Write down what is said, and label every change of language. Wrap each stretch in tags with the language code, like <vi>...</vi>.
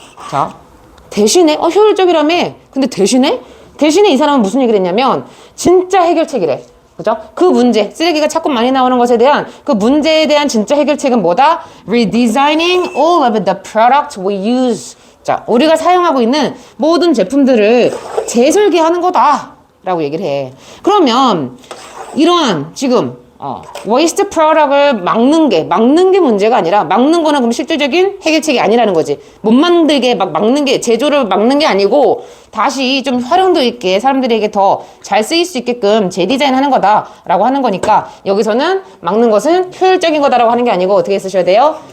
<ko>자, 대신에 효율적이라며. 근데 대신에 이 사람은 무슨 얘기를 했냐면 진짜 해결책이래. 그죠? 그 문제, 쓰레기가 자꾸 많이 나오는 것에 대한 그 문제에 대한 진짜 해결책은 뭐다?</ko> <en>Redesigning all of the products we use.</en> <ko>자, 우리가 사용하고 있는 모든 제품들을 재설계하는 거다 라고 얘기를 해. 그러면 이러한 지금 waste product을 막는 게 문제가 아니라, 막는 거는 그럼 실질적인 해결책이 아니라는 거지. 못 만들게 막는 게, 제조를 막는 게 아니고 다시 좀 활용도 있게 사람들에게 더 잘 쓰일 수 있게끔 재디자인 하는 거다라고 하는 거니까, 여기서는 막는 것은 효율적인 거다라고 하는 게 아니고 어떻게 쓰셔야 돼요?</ko>